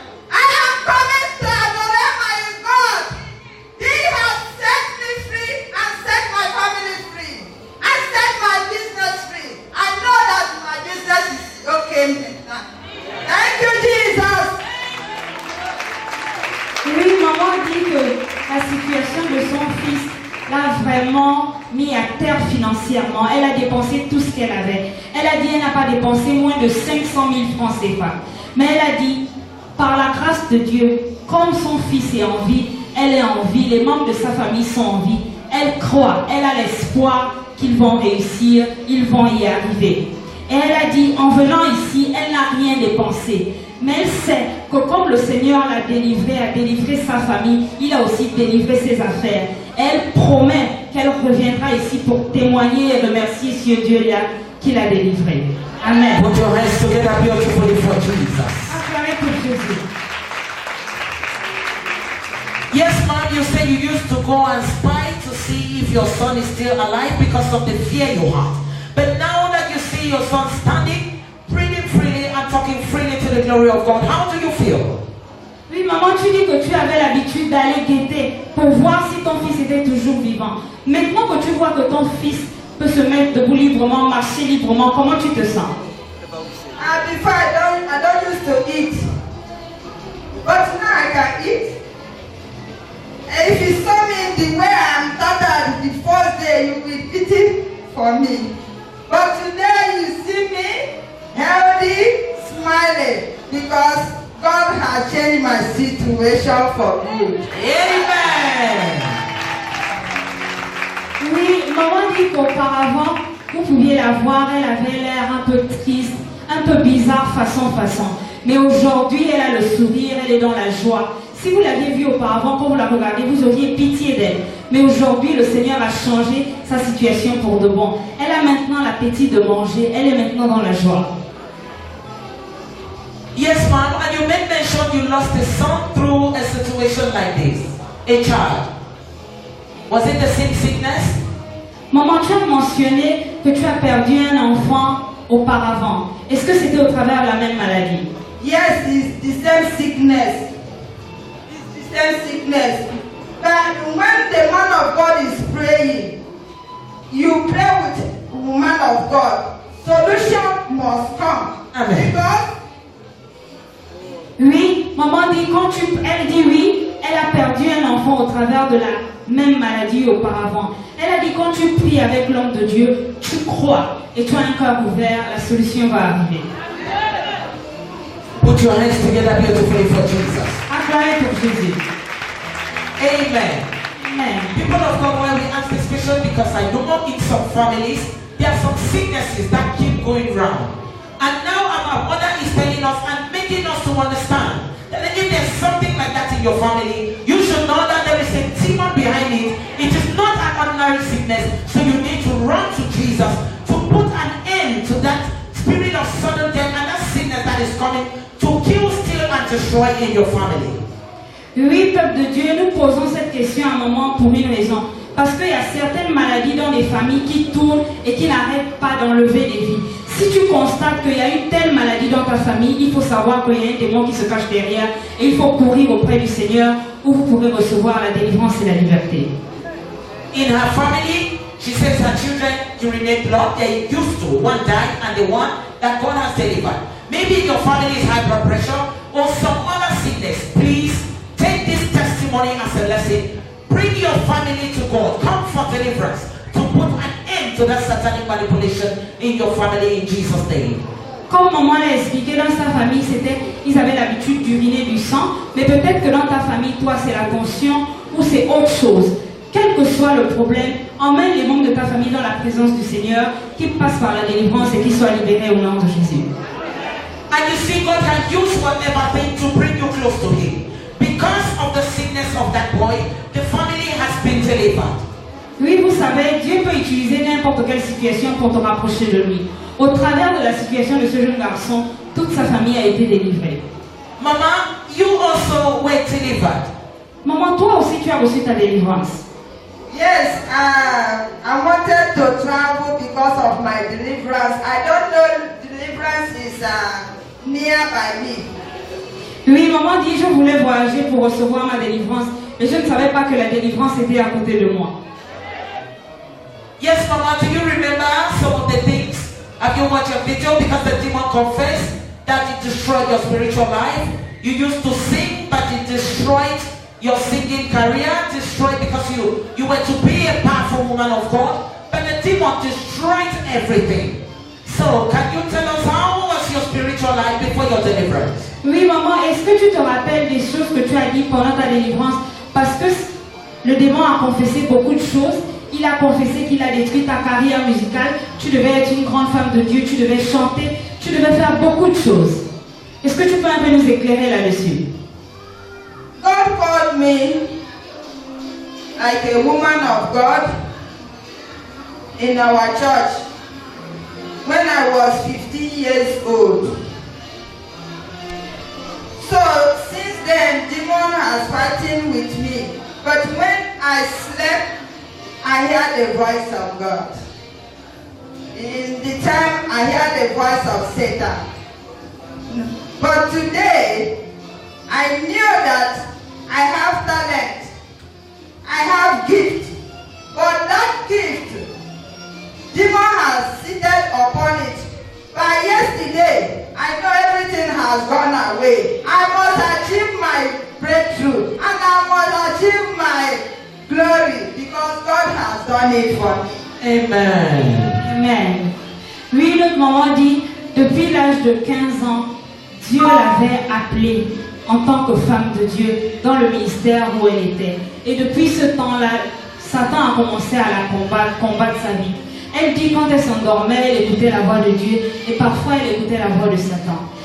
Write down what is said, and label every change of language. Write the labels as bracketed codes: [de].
[en] I am coming to adore my God. He has set me free and set my family free. And set my business free. I know that my business is okay now. Thank you, Jesus. [fr] Oui, maman dit que la situation de son fils l'a vraiment mis à terre financièrement. Elle a dépensé tout ce qu'elle avait. Elle a dit qu'elle n'a pas dépensé moins de 500 000 francs CFA. Mais elle a dit, par la grâce de Dieu, comme son fils est en vie, elle est en vie, les membres de sa famille sont en vie. Elle croit, elle a l'espoir qu'ils vont réussir, ils vont y arriver. Et elle a dit, en venant ici, elle n'a rien dépensé. Mais elle sait que comme le Seigneur l'a délivré, a délivré sa famille, il a aussi délivré ses affaires. Elle promet qu'elle reviendra ici pour témoigner et remercier ce Dieu-là qui l'a délivré. Amen. [en] Put your hands together beautifully for Jesus. [fr] Acclamez pour Jésus. [en] Yes, ma'am, you say you used to go and spy to see if your son is still alive because of the fear you have. But now that you see your son standing, breathing freely and talking freely to the glory of God, how do you feel? [fr] Oui, maman, tu dis que tu avais l'habitude d'aller guetter pour voir si ton fils était toujours vivant. Maintenant que tu vois que ton fils peut se mettre debout librement, marcher librement, comment tu te sens? [en] Before I don't used to eat. But now I can eat. And if you saw me the way I'm tattered the first day, you will pity for me. But today you see me healthy, smiling, because God has changed my situation for good. Amen. [fr] Oui, maman dit qu'auparavant, vous pouviez la voir, elle avait l'air un peu triste, un peu bizarre façon. Mais aujourd'hui, elle a le sourire, elle est dans la joie. Si vous l'aviez vue auparavant, quand vous la regardez, vous auriez pitié d'elle. Mais aujourd'hui, le Seigneur a changé sa situation pour de bon. Elle a maintenant l'appétit de manger, elle est maintenant dans la joie. [en] Yes, ma'am, and you made mention you lost a son through a situation like this, a child. Was it the same sickness? [fr] Maman, tu as mentionné que tu as perdu un enfant auparavant. Est-ce que c'était au travers de la même maladie? [en] Yes, it's the same sickness. It's the same sickness. But when the man of God is praying, you pray with the woman of God. Solution must come. Amen. Because [fr] Oui, maman dit, elle dit oui, elle a perdu un enfant au travers de la même maladie auparavant. Elle a dit, quand tu pries avec l'homme de Dieu, tu crois et tu as un cœur ouvert, la solution va arriver. [en] Put your hands together beautifully for Jesus. [fr] Acclamez pour Jésus. Amen. Amen. [en] People of God, why we ask this question? Because I know in some families, there are some sicknesses that keep going round. And now our mother is telling us and making us to understand that if there's something like that in your family, you should know that there is a demon behind it. It is not an ordinary sickness, so you need to run to Jesus to put an end to that spirit of sudden death and that sickness that is coming to kill, steal, and destroy in your family. [fr] Oui, peuple de Dieu, nous posons cette question à un moment pour une raison. Parce qu'il y a certaines maladies dans des familles qui tournent et qui n'arrêtent pas d'enlever des vies. Si tu constates qu'il y a une telle maladie dans ta famille, il faut savoir qu'il y a un démon qui se cache derrière et il faut courir auprès du Seigneur où vous pourrez recevoir la délivrance et la liberté. [en] In her family, she says her children urinate blood. They used to. One died and the one that God has delivered. Maybe your family is high blood pressure or some other sickness. Please take this testimony as a lesson. Bring your family to God. Come for deliverance. To put an end to that satanic manipulation in your family in Jesus' name. [fr] Comme maman l'a expliqué, dans sa famille, ils avaient l'habitude d'uriner du sang, mais peut-être que dans ta famille, toi, c'est la tension ou c'est autre chose. Quel que soit le problème, emmène les membres de ta famille dans la présence du Seigneur, qu'ils passent par la délivrance et qu'ils soient libérés au nom de Jésus. [en] And you see, God can use whatever thing to bring you close to Him. Because of the sickness of that boy, the family has been delivered. [fr] Oui, vous savez, Dieu peut utiliser n'importe quelle situation pour te rapprocher de lui. Au travers de la situation de ce jeune garçon, toute sa famille a été délivrée. [en] Mama, you also were delivered. [fr] Maman, toi aussi, tu as reçu ta délivrance. [en] yes, I wanted to travel because of my deliverance. I don't know deliverance is nearby me. [fr] Oui, maman dit, je voulais voyager pour recevoir ma délivrance, mais je ne savais pas que la délivrance était à côté de moi. [en] Yes, Mama, do you remember some of the things? Have you watched a video? Because the demon confessed that it destroyed your spiritual life. You used to sing, but it destroyed your singing career. Destroyed because you were to be a powerful woman of God, but the demon destroyed everything. So, can you tell us how was your spiritual life before your deliverance? [fr] Oui, maman, est-ce que tu te rappelles des choses que tu as dit pendant ta délivrance? Parce que le démon a confessé beaucoup de choses. Il a confessé qu'il a détruit ta carrière musicale. Tu devais être une grande femme de Dieu, tu devais chanter, tu devais faire beaucoup de choses. Est-ce que tu peux un peu nous éclairer là-dessus? [en] God called me like a woman of God in our church when I was 15 years old. So since then, demon has fighting with me. But when I slept, I heard the voice of God. In the time, I heard the voice of Satan. But today, I knew that I have talent. I have gift. But that gift, demon has seated upon it. By yesterday, I know everything has gone away. I must achieve my breakthrough. And I must achieve my glory. Because God has done it for me. Amen. Amen. [fr] Oui, notre maman dit, depuis l'âge de 15 ans, Dieu l'avait appelée en tant que femme de Dieu dans le ministère où elle était. Et depuis ce temps-là, Satan a commencé à la combattre sa vie. Elle dit quand elle s'endormait, elle écoutait la voix de Dieu et parfois elle écoutait la voix de Satan.